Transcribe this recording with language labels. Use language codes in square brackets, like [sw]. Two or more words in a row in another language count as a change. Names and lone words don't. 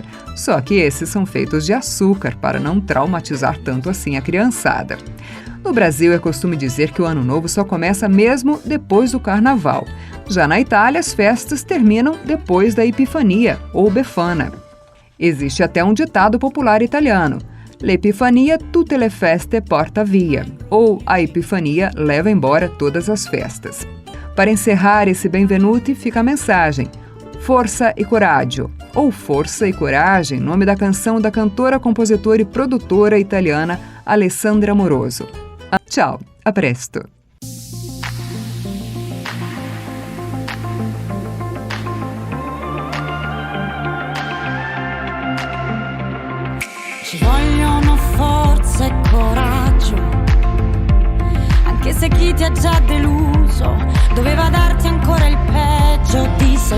[pt] Só que esses são feitos de açúcar, para não traumatizar tanto assim a criançada. No Brasil, é costume dizer que o Ano Novo só começa mesmo depois do Carnaval. Já na Itália, as festas terminam depois da Epifania, ou Befana. Existe até um ditado popular italiano: [it] l'Epifania tutte le feste porta via, [pt] ou a Epifania leva embora todas as festas. Para encerrar esse Benvenuti, fica a mensagem: Força e Coraggio, ou Força e Coragem, nome da canção da cantora, compositora e produtora italiana Alessandra Moroso. [it] Ciao, a presto! Ci vogliono forza e coraggio, anche se chi ti ha già deluso doveva darti ancora il peggio di sé.